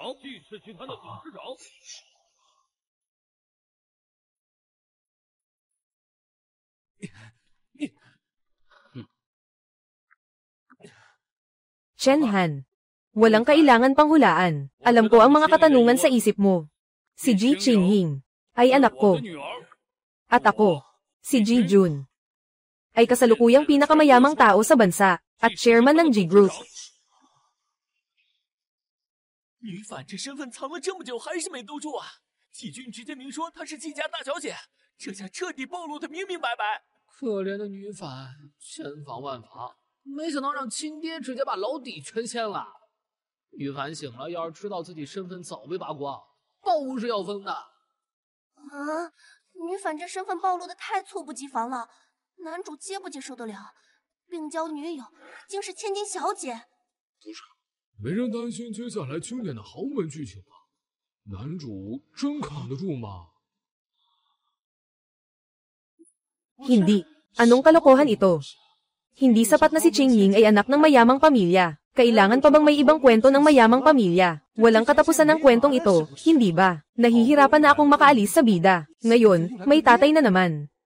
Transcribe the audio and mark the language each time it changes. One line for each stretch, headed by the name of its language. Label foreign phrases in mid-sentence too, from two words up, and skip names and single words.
Filipino: Chen Han. Walang kailangan pang hulaan. Alam ko ang mga katanungan sa isip mo. Si Ji Ching Ying ay anak ko. At ako, si Ji Jun, ay kasalukuyang pinakamayamang tao sa bansa at chairman ng G Group.
Chinese: 女反这身份藏了这么久，还是没兜住啊！季军直接明说她是季家大小姐，这下彻底暴露的明明白白。可怜的女反，千防万防，没想到让亲爹直接把老底全掀了。女反醒了，要是知道自己身份早被扒光，包是要分的。啊，女反这身份暴露的太猝不及防了，男主接不接受得了？并交女友竟是千金小姐。不是。没人担心接下来经典的豪门剧情吗？男主真扛得住吗？
Filipino: Hindi. Anong kalokohan ito? Hindi sapat na si Ching Ying ay anak ng mayamang pamilya. Kailangan pa bang may ibang kwento ng mayamang pamilya? Walang katapusan ng kwentong ito, hindi ba? Nahihirapan na akong makaalis sa bida. Ngayon, may tatay na naman.